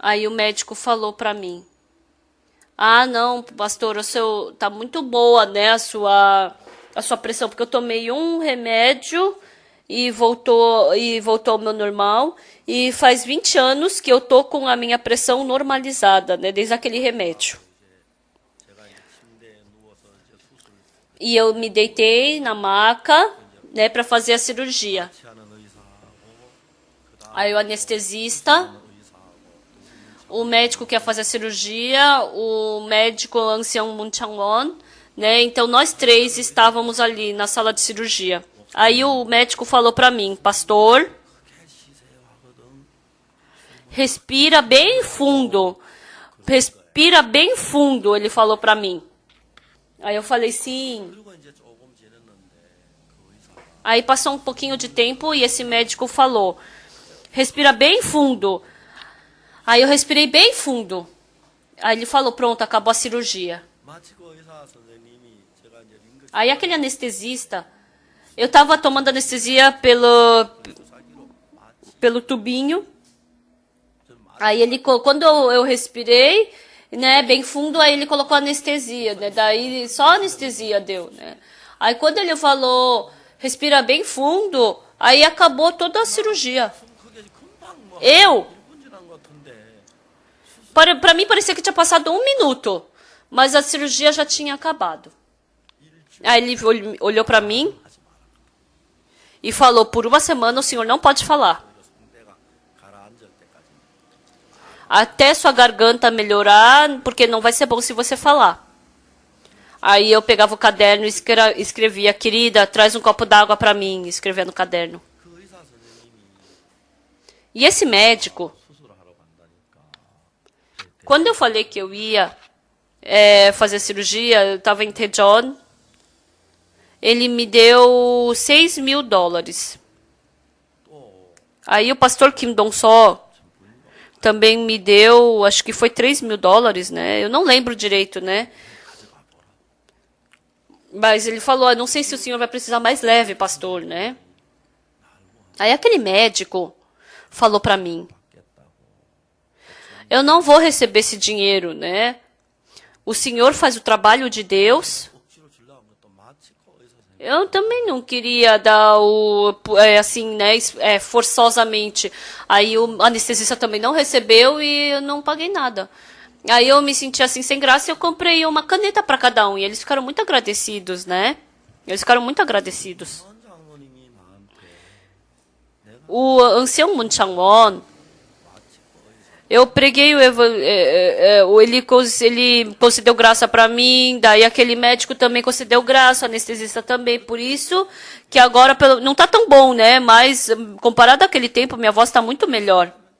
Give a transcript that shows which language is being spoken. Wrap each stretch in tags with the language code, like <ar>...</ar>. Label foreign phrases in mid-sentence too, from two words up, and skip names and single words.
<pt>Aí o médico falou para mim: "Ah, não, pastor, o seu tá muito boa, né, a sua pressão, porque eu tomei um remédio e voltou ao meu normal, e faz 20 anos que eu tô com a minha pressão normalizada, né, desde aquele remédio."</pt> <ko>제가 이제 침대에 누워서 이제 수술</ko> <pt>E eu me deitei na maca, né, para fazer a cirurgia.</pt> <ko>하는 의사하고 그다음</ko> <pt>Aí o anestesista,</pt> <ko>의사하고</ko> <pt>o médico que ia fazer a cirurgia, o médico ancião Moon Chang-won, né? Então nós três estávamos ali na sala de cirurgia. Aí o médico falou para mim: "Pastor,</pt> <ko>그렇게 쉬세요 하거든.</ko> <pt>respira bem fundo. Respira bem fundo", ele falou para mim. Aí eu falei: "Sim."</pt> <ko>그리고 이제 조금 지났는데 그 의사가</ko> <pt>Aí passou um pouquinho de tempo e esse médico falou: "Respira bem fundo." Aí eu respirei bem fundo. Aí ele falou: "Pronto, acabou a cirurgia."</pt> <ko>마치 그 의사 선생님이 제가 이제 링거</ko> <pt>Aí aquele anestesista, eu tava tomando anestesia</pt> <ko>주사기로 마치</ko> <pt>pelo tubinho.</pt> <ko>좀</ko> <pt>Aí ele, quando eu respirei, né, bem fundo, aí ele colocou anestesia, né? Daí só anestesia deu, né? Aí quando ele falou: "Respira bem fundo", aí acabou toda a cirurgia.</pt> <ko>그게 금방 뭐</ko> <pt>Eu,</pt> <ko>1분 지난 것 같은데</ko> <pt>para mim parecia que tinha passado 1 minuto, mas a cirurgia já tinha acabado. Aí ele olhou para mim e falou: "Por 1 semana o senhor não pode falar.</pt> <ko>상대가 가라앉을 때까지</ko> <pt>Até sua garganta melhorar, porque não vai ser bom se você falar." Aí eu pegava o caderno e escrevia: "Querida, traz um copo d'água para mim", escrevia no caderno.</pt> <ko>그 의사 선생님이</ko> <pt>E esse médico,</pt> <ko>수술하러 간다니까</ko> <pt>quando eu falei que eu ia fazer cirurgia, eu estava em Daejeon, ele me deu $6.000.</pt> <ko>또</ko> <pt>Aí o pastor Kim Dong-so também me deu, acho que foi $3.000, né? Eu não lembro direito, né? Mas ele falou: "Eu não sei se o senhor vai precisar mais leve, pastor, né?" Aí aquele médico falou para mim: "Eu não vou receber esse dinheiro, né? O senhor faz o trabalho de Deus."</pt> <ko>억지로 주려고 하면 또 마치 그 의사 선생님</ko> <pt>Eu também não queria dar assim, né, forçosamente. Aí o anestesista também não recebeu e eu não paguei nada. Aí eu me senti assim sem graça e eu comprei uma caneta para cada um. E eles ficaram muito agradecidos, né? Eles ficaram muito agradecidos.</pt> <ko>한 장모님이 나한테</ko> <pt>O ancião Moon Chang-won, eu preguei ele concedeu graça para mim, daí aquele médico também concedeu graça, o anestesista também, por isso que agora não tá tão bom, né? Mas comparado àquele tempo, minha voz está muito melhor.</pt>